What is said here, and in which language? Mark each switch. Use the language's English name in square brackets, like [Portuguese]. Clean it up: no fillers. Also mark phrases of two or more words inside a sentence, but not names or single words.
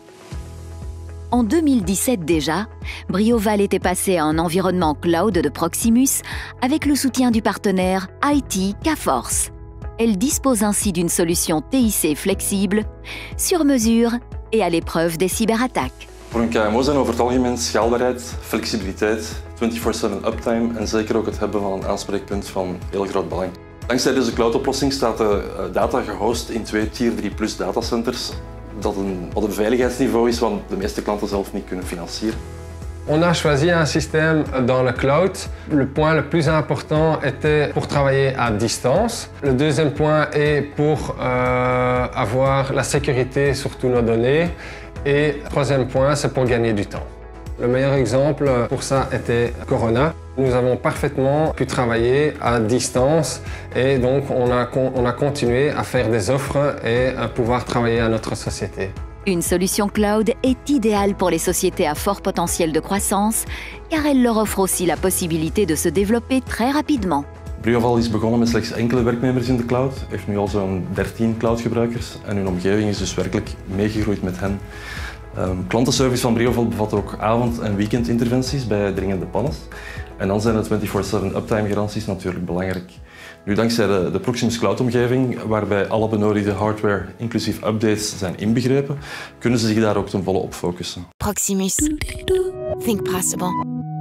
[French] En 2017 déjà, Brioval était passé à un environnement cloud de Proximus avec le soutien du partenaire IT Kforce. Elle dispose ainsi d'une solution TIC flexible, sur mesure et à l'épreuve des cyberattaques. [Dutch] Voor een KMO zijn over het algemeen schaalbaarheid, flexibiliteit, 24/7 uptime en zeker ook het hebben van een aanspreekpunt van heel groot belang. Dankzij deze cloudoplossing staat de data gehost in 2 Tier 3+ datacenters. Dat wat een veiligheidsniveau is wat de meeste klanten zelf niet kunnen financieren. [French] On a choisi un système dans le cloud. Le point le plus important était pour travailler à distance. Le deuxième point est pour avoir la sécurité sur toutes nos données. Et le troisième point, c'est pour gagner du temps. Le meilleur exemple pour ça était Corona. Nous avons parfaitement pu travailler à distance et donc on a continué à faire des offres et à pouvoir travailler à notre société. Une solution cloud est idéale pour les sociétés à fort potentiel de croissance car elle leur offre aussi la possibilité de se développer très rapidement. [Dutch] Brioval is begonnen met slechts enkele werknemers in de cloud, heeft nu al zo'n 13 cloudgebruikers en hun omgeving is dus werkelijk meegegroeid met hen. Klantenservice van Brioval bevat ook avond- en weekendinterventies bij dringende pannes. En dan zijn de 24/7 uptime garanties natuurlijk belangrijk. Nu, dankzij de Proximus Cloud-omgeving, waarbij alle benodigde hardware inclusief updates zijn inbegrepen, kunnen ze zich daar ook ten volle op focussen. Proximus. [English] Think possible.